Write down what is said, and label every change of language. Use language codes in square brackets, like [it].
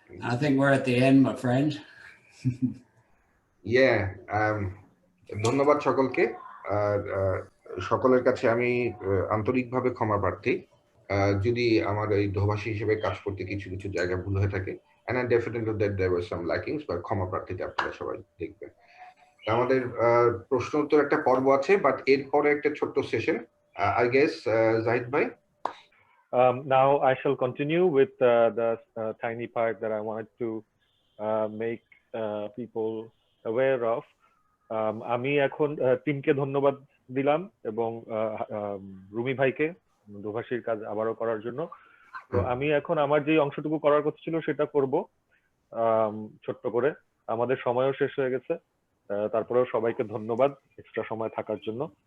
[en] I think we're at the end, my friend. [bn] Yeah, ধন্যবাদ সকলকে। আর সকলের কাছে আমি আন্তরিকভাবে ক্ষমা প্রার্থী যদি আমার এই দোভাষী হিসেবে কাজ করতে কিছু কিছু জায়গা ভুল হয়ে থাকে, [en] and I definitely know that there were some lackings, but [bn] ক্ষমা প্রার্থীতে আপনারা সবাই দেখবেন। আমাদের প্রশ্ন উত্তর একটা পর্ব আছে, বাট এরপরে একটা ছোট্ট সেশন, [en] I guess, [bn] জাহিদ ভাই। [en] Now I shall continue with the tiny part that I wanted to make people aware of. [bn] আমি এখন টিমকে ধন্যবাদ দিলাম এবং রুমি ভাইকে দোভাষীর কাজ আবারও করার জন্য। তো আমি এখন আমার যে অংশটুকু করার কথা ছিল সেটা করব ছোট্ট করে। আমাদের সময়ও শেষ হয়ে গেছে, তারপরেও সবাইকে ধন্যবাদ এক্সট্রা সময় থাকার জন্য।